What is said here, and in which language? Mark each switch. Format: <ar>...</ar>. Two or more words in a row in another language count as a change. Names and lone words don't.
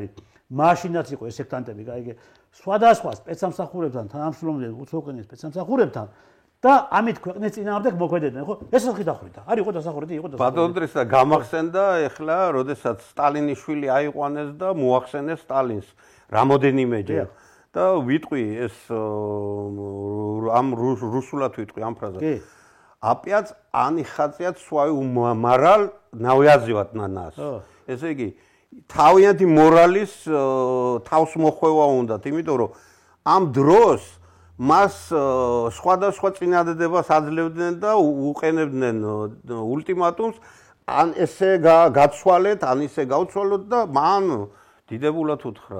<ka>მაშინაც იყო ეს სექტანტები, გაიგე, სხვადასხვა სპეცსამსახურებთან თანამშრომლობდნენ უცხოეთის სპეცსამსახურებთან და ამით ქვეყნის წინააღმდეგ მოქმედებდნენ, ხო? ეს ხალხი დახრიტა. არ იყო დასახურეთი, იყო დასახურეთი. ბატონ დრესა გამახსენდა ეხლა, როდესაც სტალინის შვილი აიყვანეს და მოახსენეს სტალინს რამოდენიმეჯერ. და ვიტყვი ეს ამ რუსულად ვიტყვი ამ ფრაზას.</ka> <ru>Опять они хотят свою мораль навязывать на нас.</ru> <ka>ესე იგი, თავიანთი მორალის თავს მოხვევა უნდათ, იმიტომ რომ ამ დროს მას სხვადასხვა წინადადებას აძლევდნენ და უყენებდნენ ულტიმატუმს, ან ესე გაცვალეთ, ან ისე გავცვალოთ და მან დიდებულად უთხრა.</ka>